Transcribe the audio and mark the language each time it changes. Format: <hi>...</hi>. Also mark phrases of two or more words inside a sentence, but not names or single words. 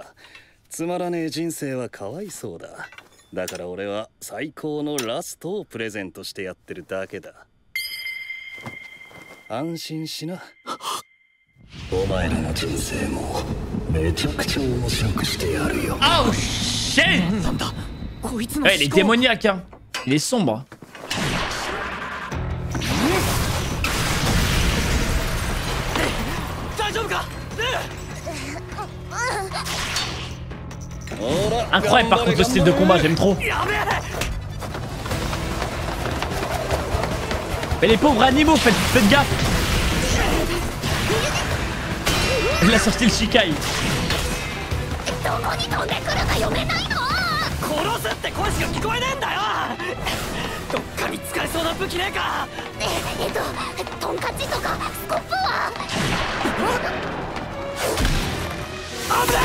<ja>つまらねえ人生はかわいそうだ。だから俺は最高のラストをプレゼントしてやってるだけだ。安心しな。お前らの人生もめちゃくちゃ面白くしてやるよ。</ja> <en>Oh shit!</en> <ja>なんだこいつの</ja> <fr>Ouais, il est démoniaque, hein. Il est sombre.</fr> <ja>大丈夫か？</ja> <fr>Incroyable par contre le style de combat, j'aime trop. Mais les pauvres animaux, faites gaffe. Il a sorti le Shikai.</fr> <ja>どこに飛んでくるか読めないの？殺すって声しか聞こえねえんだよ。どっかに使えそうな武器ねえか？トンカチとかスコップは？危ね</ja>